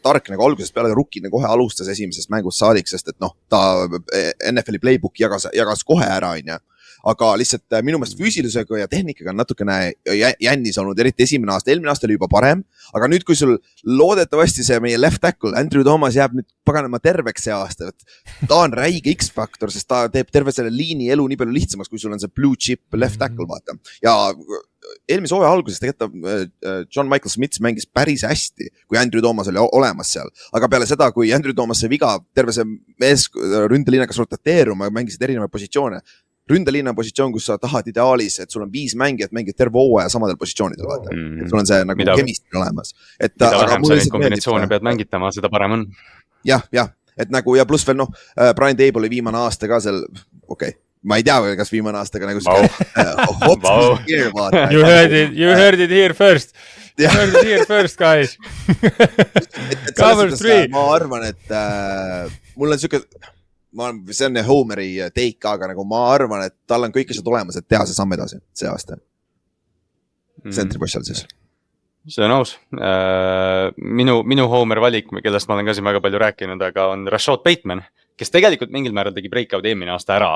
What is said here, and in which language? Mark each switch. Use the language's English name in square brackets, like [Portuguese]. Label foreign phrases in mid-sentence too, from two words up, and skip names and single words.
[Estonian] tark nagu algusest peale rukkina kohe alustas esimesest mängust saadik, sest et ta NFL-i playbook jagas kohe ära, aga lihtsalt minu meelest füüsilisega ja tehnikaga on natukene jännis olnud, eriti eelmine aasta oli juba parem, aga nüüd, kui sul loodetavasti see meie [English] left tackle, [Estonian] Andrew Thomas jääb nüüd paganema terveks see aasta, ta on räige X-faktor, sest ta teeb terve selle liini elu nii palju lihtsamaks, kui sul on see [English] blue chip left tackle, [Estonian] vaata. Ja eelmise hooaja alguses tegelikult John Michael Smith mängis päris hästi, kui Andrew Thomas oli olemas seal. Aga peale seda, kui Andrew Thomas sai viga, terve see mees ründeliin hakkas rotateeruma, mängisid erinevaid positsioone. Ründeliin on positsioon, kus sa tahad ideaalis, et sul on 5 mängijat, mängid terve hooaja samadel positsioonidel. Vaata. Et sul on see nagu chemistry olemas. Mida vähem sa neid kombinatsioone pead mängitama, seda parem on. Jah, et nagu ja pluss veel Brian Dable oli viimane aasta ka seal, ma ei tea, kas viimane aasta ka nagu [English] You heard it here first. You heard it here first, guys. Cover 3. [Estonian] Ma arvan, et mul on siuke, see on Homeri take, aga nagu ma arvan, et tal on kõik asjad olemas, et teha see samm edasi see aasta. Centripossial siis. See on aus. Minu Homer valik, kellest ma olen ka siin väga palju rääkinud, aga on Rashad Bateman, kes tegelikult mingil määral tegi breakout eelmine aasta ära.